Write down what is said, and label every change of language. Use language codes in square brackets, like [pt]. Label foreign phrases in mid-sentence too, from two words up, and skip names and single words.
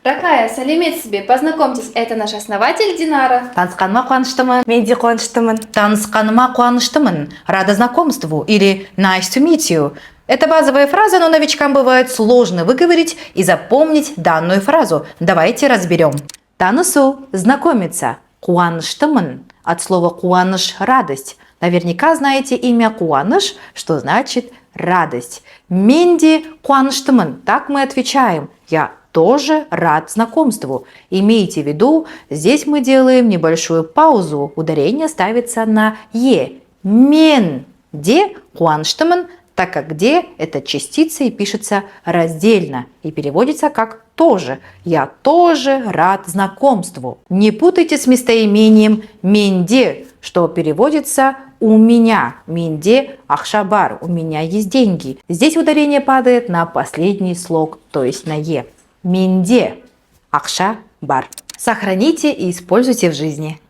[ru] Ракая, сәлемет себе, познакомьтесь, это наш основатель Динара. [kk] Танысқаныма қуаныштымын. Мен де қуаныштымын. Танысқаныма қуаныштымын. [ru] Рада знакомству или [en] nice to meet you. [ru] Это базовая фраза, но новичкам бывает сложно выговорить и запомнить данную фразу. Давайте разберем. Танысу – знакомиться. Қуаныштымын от слова қуаныш – радость. Наверняка знаете имя Қуаныш, что значит радость. [kk] Менде қуаныштымын. [ru] Так мы отвечаем. Я тоже рад знакомству. Имейте в виду, здесь мы делаем небольшую паузу. Ударение ставится на «е». [kk] Мен де қуаныштымын, [ru] так как «де» – это частица и пишется раздельно. И переводится как «тоже». Я тоже рад знакомству. Не путайте с местоимением «менде», что переводится «у меня». [kk] «Менде ахшабар» [ru] – «у меня есть деньги». Здесь ударение падает на последний слог, то есть на «е». [kk] Менде ахша бар. [ru] Сохраните и используйте в жизни.